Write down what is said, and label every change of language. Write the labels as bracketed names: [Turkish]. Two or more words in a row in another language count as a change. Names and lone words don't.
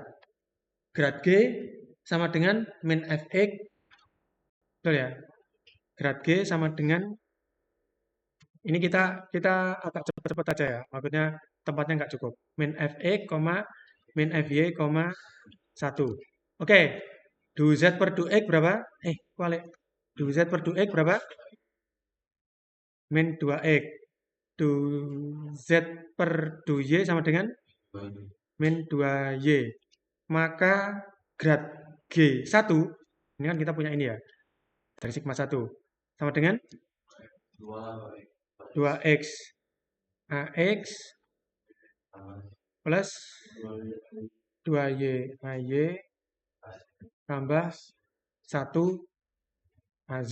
[Indonesian] Grad G sama dengan min Fx, betul ya? Grad G sama dengan, ini kita agak cepat-cepat aja ya, maksudnya tempatnya nggak cukup. Min Fx, min Fy, 1. Oke, du Z per du X berapa? Balik. Du Z per du X berapa? Min 2X. Du Z per du Y sama dengan min 2Y. Maka grad G1, ini kan kita punya ini ya, dari sigma 1, sama dengan 2X AX plus 2Y AY tambah 1 AZ.